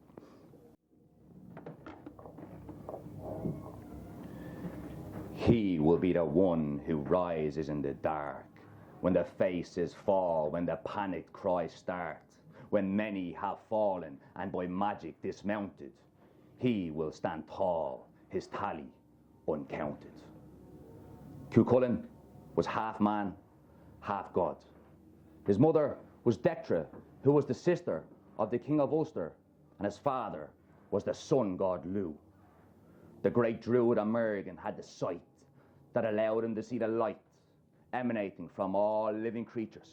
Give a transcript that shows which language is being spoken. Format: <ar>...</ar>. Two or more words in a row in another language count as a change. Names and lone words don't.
<en>He will be the one who rises in the dark, when the faces fall, when the panicked cries start, when many have fallen and by magic dismounted. He will stand tall, his tally uncounted. Cú Chulainn was half man, half god. His mother was 𝗹𝗶𝗀𝗀𝗪, who was the sister of the King of Ulster, and his father was the sun god Lugh. The great druid 𝗹𝗶H had the sight that allowed him to see the light emanating from all living creatures.</en>